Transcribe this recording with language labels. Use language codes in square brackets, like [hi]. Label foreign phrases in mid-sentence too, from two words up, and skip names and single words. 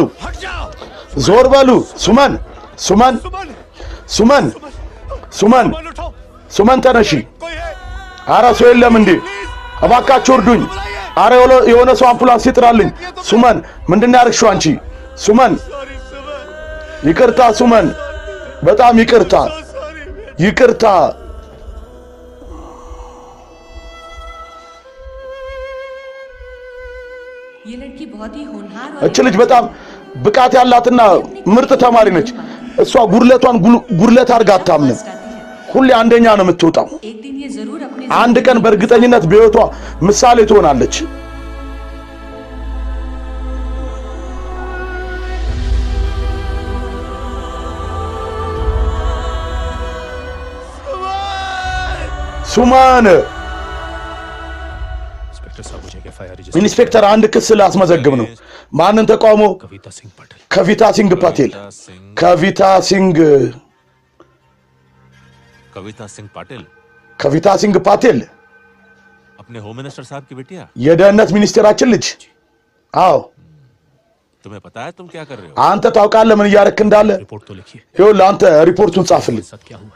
[hi] हट जाओ [am] ሱማን [hi] उठो [am] ሱማን ተነሺ [hi] कोई है [am] አረ ሰው የለም እንዴ እባካችሁ እርዱኝ አረ የሆነ ሰው አምቡላንስ ይጥራልኝ ሱማን ምንድነው ያርክሽው አንቺ ሱማን ይቅርታ ሱማን በጣም ይቅርታ [hi] ये लड़की बहुत ही होनहार [am] እቺ ልጅ በጣም ብቃት ያላትና ምርጥ ተማሪ ነች እሷ ጉርለት አርጋ አታምንም ሁሌ አንደኛ ነው የምትወጣው [hi] एक दिन ये जरूर अपने [am] አንድ ቀን በእርግጠኝነት በህይወቷ ምሳሌ ትሆናለች ሱማን [hi] इंस्पेक्टर साहब मुझे एफआईआर [am] ኢንስፔክተር አንድ ክስ ላስመዘግብ ነው ማንን ተቃውሞ [hi] कविता सिंह पटेल [am] ከቪታ ሲንግ ፓቴል [hi] अपने [en] home minister [hi] साहब की बेटिया [am] የደህንነት ሚኒስቴራችን ልጅ አዎ [hi] तुम्हें पता है तुम क्या कर रहे हो? [am] አንተ ታውቃለህ ምን እያረክ እንዳለ? [hi] रिपोर्ट तो लिखिए। [am] ይኸውልህ አንተ ሪፖርቱን ጻፍልኝ። [hi] साथ क्या हुआ है?